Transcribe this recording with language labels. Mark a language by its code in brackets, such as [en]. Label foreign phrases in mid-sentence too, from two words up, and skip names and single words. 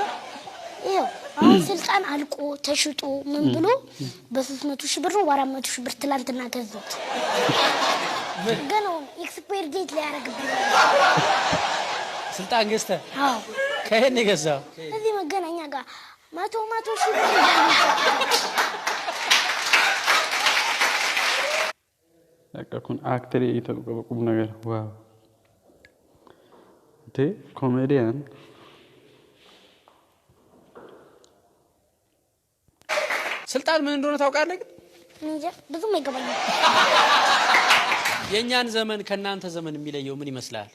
[am] ይኸው አሁን ስልጣን አልቆ ተሽጦ ምን ብሎ በ300 ሺህ ብር ነው 400 ሺህ ብር ትላንትና ገዛሁት። ግን [en] expire date [am] ላይ ያደርግብኝ ስልጣን ገዝተህ? አዎ። ከየት ነው የገዛው? እዚህ መገናኛ ጋር 100 ሺህ ብር [om] kun aktirii ta'uu qaba [am] ቁም ነገር ዋው እንዴ ኮሜዲያን ስልጣን ምን እንደሆነ ታውቃለህ? እንጃ ብዙም አይገባኝም። የኛን ዘመን ከናንተ ዘመን የሚለየው ምን ይመስላል?